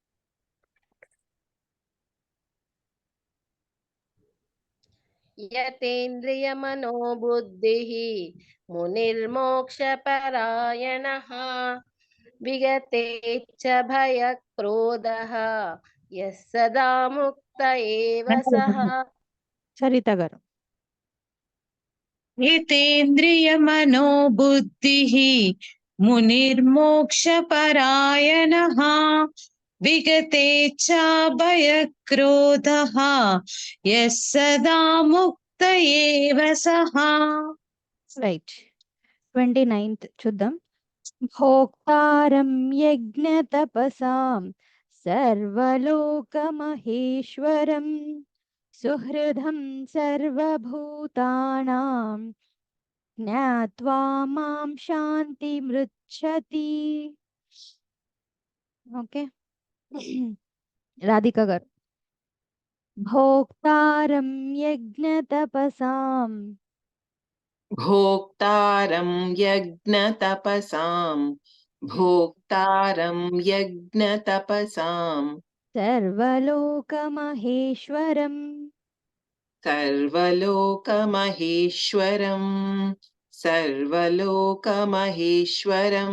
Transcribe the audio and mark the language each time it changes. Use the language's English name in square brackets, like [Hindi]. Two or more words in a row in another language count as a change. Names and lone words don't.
[Sanskrit] యతేంద్రియమనోబుద్ధిః మునిర్మోక్షపరాయణః విగతేచ్ఛ భయక్రోధః యః సదా ముక్త ఏవ సః. [Telugu] సరిత గారు. [Sanskrit] यतेन्द्रियमनोबुद्धिः मुनिर्मोक्षपरायणः विगतेच्छाभयक्रोधः यः सदा मुक्त एव सः. [Telugu] రైట్. 29th చూద్దాం. [Sanskrit] భోక్తారం యజ్ఞతపసాం సర్వలోకమహేశ్వరం సుహృదం సర్వభూతానాం జ్ఞాత్వా మాం శాంతిమృచ్చతి. [Telugu] ఓకే. రాధిక గారు. [Sanskrit] భోక్తారం యజ్ఞతపసాం भोक्तारं यज्ञतपसां भोक्तारं यज्ञतपसां సర్వలోకమహేశ్వరం सर्वलोकमहेश्वरं सर्वलोकमहेश्वरं